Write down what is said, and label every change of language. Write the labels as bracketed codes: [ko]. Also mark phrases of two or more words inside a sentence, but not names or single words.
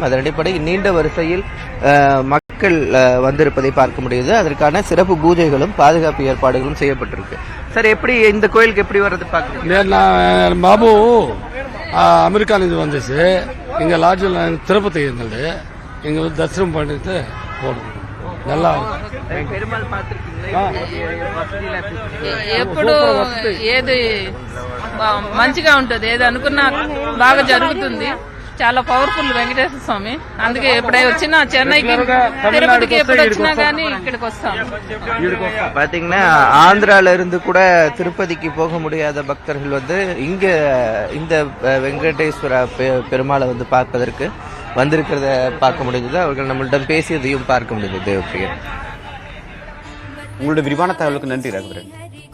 [ta] அதன் அடிப்படையில் நீண்ட வரிசையில் மக்கள் வந்திருப்பதை பார்க்க முடியுது. அதற்கான சிறப்பு பூஜைகளும் பாதுகாப்பு ஏற்பாடுகளும் செய்யப்பட்டிருக்கு. சார், எப்படி இந்த கோயிலுக்கு எப்படி வர்றது பார்க்க? பாபு அமெரிக்காலேருந்து வந்துச்சு. இங்க லாட்ஜில் திருப்பதி இருந்தது. இங்க தரிசனம் பண்ணிட்டு போகணும். நல்லா [te] ఎప్పుడు ఏది మంచిగా ఉంటది, ఏది అనుకున్నా బాగా జరుగుతుంది. చాలా పవర్ఫుల్ వెంకటేశ్వర స్వామి. అందుకే ఎప్పుడై వచ్చినా చెన్నైకి తిరుపతికి ఎప్పుడు వచ్చినా గానీ ఇక్కడికి వస్తాం. [ta] பாத்தீங்கன்னா ஆந்திரால இருந்து கூட திருப்பதிக்கு போக முடியாத பக்தர்கள் இங்க இந்த வெங்கடேஸ்வர பெருமாளை பார்ப்பதற்கு வந்திருக்கிறத பார்க்க முடிஞ்சது. அவர்கள் நம்மளிடம் பேசியதையும் பார்க்க முடிந்தது. உங்களுடைய விரிவான தகவலுக்கு நன்றி ரகுவரன்.